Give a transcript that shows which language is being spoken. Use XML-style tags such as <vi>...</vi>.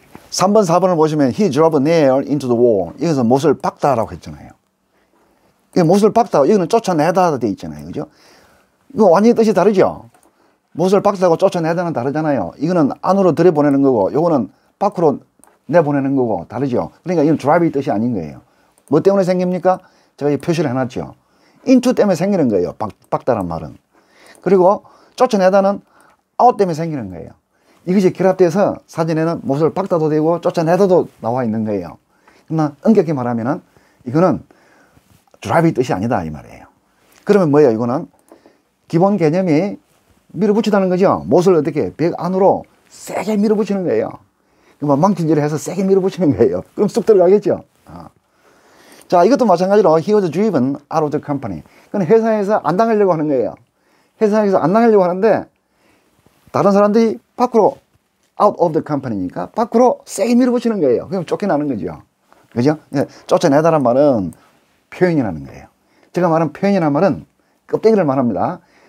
<ko>3번, 4번을 보시면</ko> <en>he drove a nail into the wall.</en> <ko>이것은 못을 박다라고 했잖아요. 못을 박다, 이거는 쫓아내다 돼 있잖아요. 그죠? 이거 완전히 뜻이 다르죠? 못을 박다고 쫓아내다는 다르잖아요. 이거는 안으로 들여보내는 거고, 요거는 밖으로 내보내는 거고, 다르죠? 그러니까 이건 drive의 뜻이 아닌 거예요. 뭐 때문에 생깁니까? 제가 이 표시를 해놨죠. into 때문에 생기는 거예요. 박다란 말은. 그리고 쫓아내다는 out 때문에 생기는 거예요. 이것이 결합돼서 사진에는 못을 박다도 되고 쫓아내다도 나와 있는 거예요. 그러나 엄격히 말하면은 이거는 drive의 뜻이 아니다 이 말이에요. 그러면 뭐예요? 이거는 기본 개념이 밀어붙이다는 거죠. 못을 어떻게 벽 안으로 세게 밀어붙이는 거예요. 망치질을 해서 세게 밀어붙이는 거예요. 그럼 쑥 들어가겠죠. 자, 이것도 마찬가지로</ko> <en>he was driven out of the company.</en> <ko>그건 회사에서 안 당하려고 하는 거예요. 회사에서 안 당하려고 하는데 다른 사람들이 밖으로</ko> <en>out of the company</en> <ko>니까 밖으로 세게 밀어붙이는 거예요. 그럼 쫓겨나는 거죠. 그죠? 쫓아내다란 말은 표현이라는 거예요. 제가 말한 표현이라는 말은 껍데기를 말합니다.</ko>